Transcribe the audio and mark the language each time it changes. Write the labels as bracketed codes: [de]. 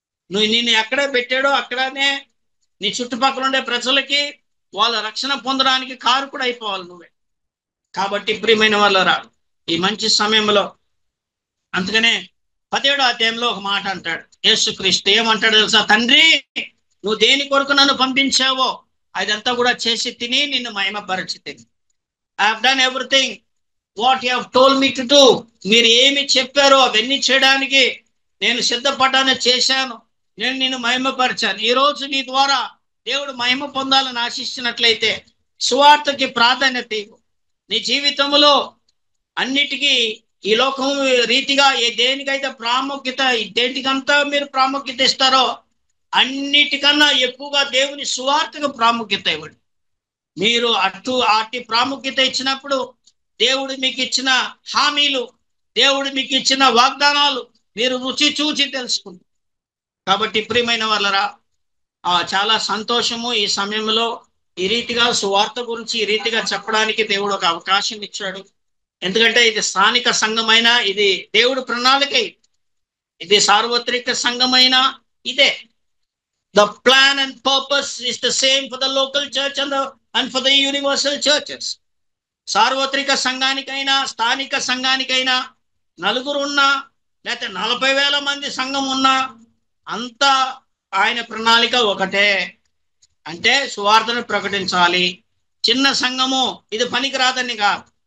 [te] నిన్ను ఎక్కడ పెట్టాడో అక్కడనే నీ చుట్టుపక్కల ఉండే ప్రజలకి వాళ్ళ రక్షణ పొందడానికి కారకుడు అయిపోవాలి నువ్వే. కాబట్టి ప్రియమైన వాళ్ళరా, ఈ మంచి సమయంలో అందుకనే 17వ అధ్యాయంలో ఒక మాట అంటాడు యేసుక్రీస్తు. ఏమంటాడు తెలుసా? తండ్రి నువ్వు దేని కొరకు నన్ను పంపించావో అదంతా కూడా చేసి తిని నిన్ను మహిమపరచి తిని. [en] I have done everything what you have told me to do. [te] మీరు ఏమి చెప్పారో అవన్నీ చేయడానికి నేను సిద్ధపడ్డాను, చేశాను. నేను నిన్ను మహిమపరిచాను. ఈ రోజు నీ ద్వారా దేవుడు మహిమ పొందాలని ఆశిస్తున్నట్లయితే సువార్తకి ప్రాధాన్యత ఇవ్వు. నీ జీవితంలో అన్నిటికీ ఈ లోకం రీతిగా దేనికైతే ప్రాముఖ్యత, దేనికంతా మీరు ప్రాముఖ్యత ఇస్తారో అన్నిటికన్నా ఎక్కువగా దేవుని సువార్తకు ప్రాముఖ్యత ఇవ్వండి. మీరు అట్టి ప్రాముఖ్యత ఇచ్చినప్పుడు దేవుడు మీకు ఇచ్చిన హామీలు, దేవుడు మీకు ఇచ్చిన వాగ్దానాలు మీరు రుచి చూచి తెలుసుకుంటారు. కాబట్టి ప్రియమైన వాళ్ళరా, చాలా సంతోషము ఈ సమయంలో ఈ రీతిగా సువార్త గురించి ఈ రీతిగా చెప్పడానికి దేవుడు ఒక అవకాశం ఇచ్చాడు. ఎందుకంటే ఇది స్థానిక సంఘమైన, ఇది దేవుడు ప్రణాళిక, ఇది సార్వత్రిక సంఘమైన ఇదే. [en] The plan and purpose is the same for the local church and for the universal churches. [te] సార్వత్రిక సంఘానికైనా స్థానిక సంఘానికైనా నలుగురు ఉన్నా లేకపోతే 40,000 మంది సంఘం ఉన్నా అంతా ఆయన ప్రణాళిక ఒకటే. అంటే సువార్తను ప్రకటించాలి. చిన్న సంఘము ఇది పనికిరాదని కాదు.